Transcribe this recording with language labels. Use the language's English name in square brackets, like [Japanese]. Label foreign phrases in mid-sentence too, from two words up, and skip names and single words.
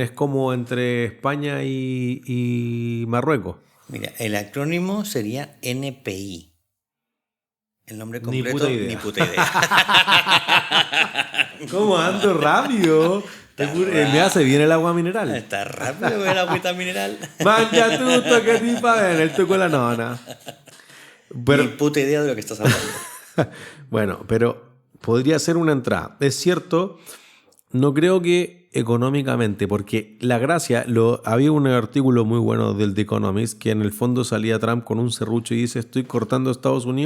[Spanish] Es como entre España y Marruecos. Mira, el acrónimo sería NPI. El nombre Ni completo, puta idea. ni puta idea. ¿Cómo ando rápido? Me hace bien el agua mineral. Está rápido el agüita mineral. [Italian] Mangia tutto che ti fa bene, il tuo con la nona. [Spanish] Pero, Ni puta idea de lo que estás hablando. bueno, pero podría ser una entrada. Es cierto, no creo que económicamente, porque la gracia, había un artículo muy bueno del The Economist que en el fondo salía Trump con un serrucho y dice: estoy cortando a Estados Unidos